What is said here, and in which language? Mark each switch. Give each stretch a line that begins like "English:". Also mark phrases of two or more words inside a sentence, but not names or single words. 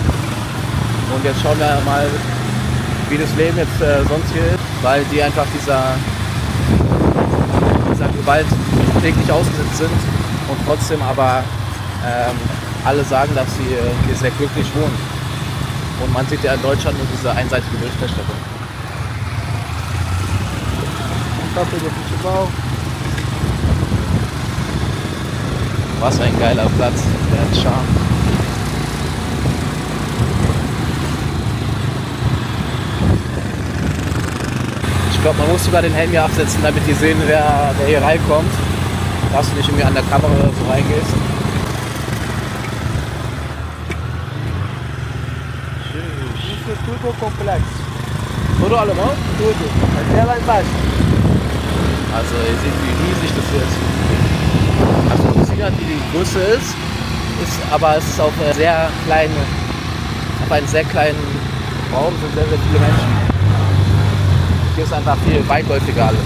German: Und jetzt schauen wir mal, wie das Leben jetzt sonst hier ist, weil die einfach dieser Gewalt täglich ausgesetzt sind und trotzdem aber alle sagen, dass sie hier sehr glücklich wohnen. Und man sieht ja in Deutschland nur diese einseitige Berichterstattung.
Portuguese: Campo de futebol.
German: Was ein geiler Platz, der hat Charme. Ich glaube, man muss sogar den Helm hier absetzen, damit die sehen, wer hier reinkommt. Dass du nicht irgendwie an der Kamera oder so reingehst.
Portuguese: Isso é tudo complexo. Tudo alemão? Tudo. Até lá embaixo.
German: Also ihr seht, wie riesig das hier ist. Also man sieht halt, wie die Größe ist, aber es ist auf einen sehr kleinen Raum sind sehr, sehr viele Menschen. Hier ist einfach viel weitläufiger alles.